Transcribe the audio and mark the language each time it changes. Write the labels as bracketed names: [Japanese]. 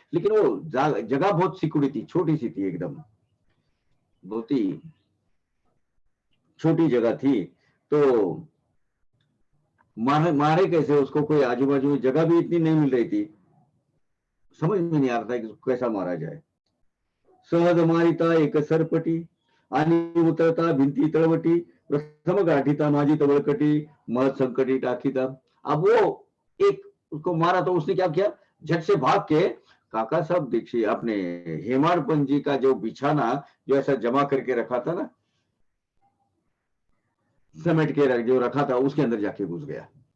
[Hindi] लेकिन वो जगह बहुत सिकुड़ी थी, छोटी सी थी एकदम, बहुत ही छोटी जगह थी। तो मारे मारे कैसे उसको, कोई आजू बाजू में जगह भी इतनी नहीं मिल रही थी, समझ में नहीं आ रहा था कि कैसा मारा जाए। [Marathi] सहज मारिता एक सरपटी, आणि उतरता भिंती तळवटी, प्रथम गाठीता माझी तवळकटी, मत संकटी टाकीता। [Hindi] अब वो एक उसको मारा तो उसने क्या किया, झट से भाग के काका साहब दीक्षित अपने हेमाडपंत जी का जो बिछाना जो ऐसा जमा करके रखा था ना, समेट के जो रखा था, उसके अंदर जाके घुस गया।